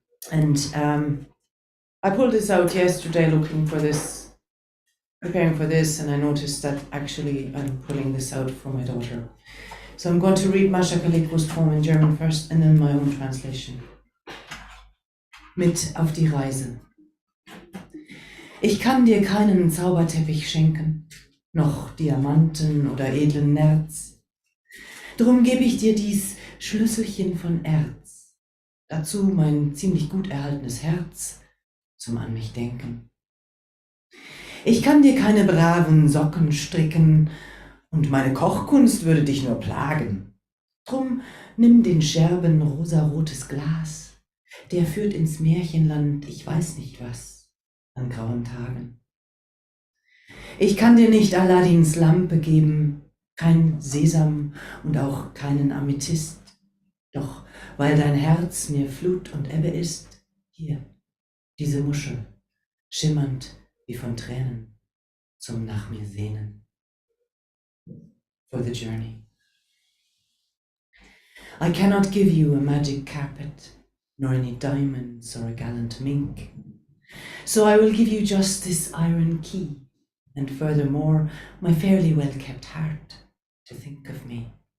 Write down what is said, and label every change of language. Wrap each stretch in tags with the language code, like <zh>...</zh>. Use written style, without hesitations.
<en>And I pulled this out yesterday looking for this, preparing for this, and I noticed that actually I'm pulling this out for my daughter. So I'm going to read Mascha Kaliko's poem in German first and then my own translation.</en> <de>Mit auf die Reise. Ich kann dir keinen Zauberteppich schenken, noch Diamanten oder edlen Nerz. Drum gebe ich dir dies Schlüsselchen von Erz, dazu mein ziemlich gut erhaltenes Herz zum an mich denken. Ich kann dir keine braven Socken stricken, und meine Kochkunst würde dich nur plagen. Drum nimm den Scherben rosarotes Glas, der führt ins Märchenland, ich weiß nicht was, an grauen Tagen. Ich kann dir nicht Aladdins Lampe geben, kein Sesam und auch keinen Amethyst, doch weil dein Herz mir Flut und Ebbe ist, hier, diese Muschel, schimmernd wie von Tränen, zum nach mir sehnen.</de> <en>For the journey. I cannot give you a magic carpet, nor any diamonds or a gallant mink. So I will give you just this iron key, and furthermore, my fairly well-kept heart to think of me.</en>